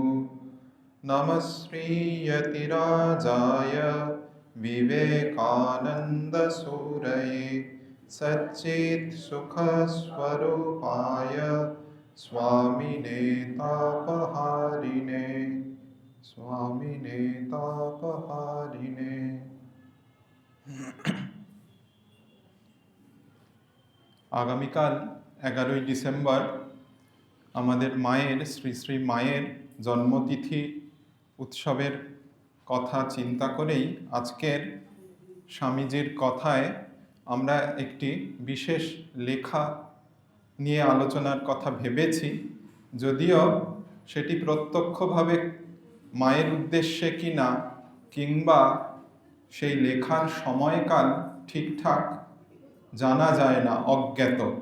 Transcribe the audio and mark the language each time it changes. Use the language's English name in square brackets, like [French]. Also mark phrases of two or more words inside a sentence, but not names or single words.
[Sanskrit] नमः श्रीयतिराजाय विवेकानन्दसूरये सच्चित्सुखस्वरूपाय स्वामिने तापहारिणे स्वामिने तापहारिणे। [Bangla] আগামীকাল 11ই ডিসেম্বর আমাদের মায়ের শ্রী শ্রী মায়ের জন্মতিথি উৎসবের কথা চিন্তা করেই আজকের স্বামীজির কথায় আমরা একটি বিশেষ লেখা নিয়ে আলোচনার কথা ভেবেছি, যদিও সেটি প্রত্যক্ষভাবে মায়ের উদ্দেশ্যে কিনা কিংবা সেই লেখার সময়কাল ঠিকঠাক জানা যায় না, অজ্ঞাত।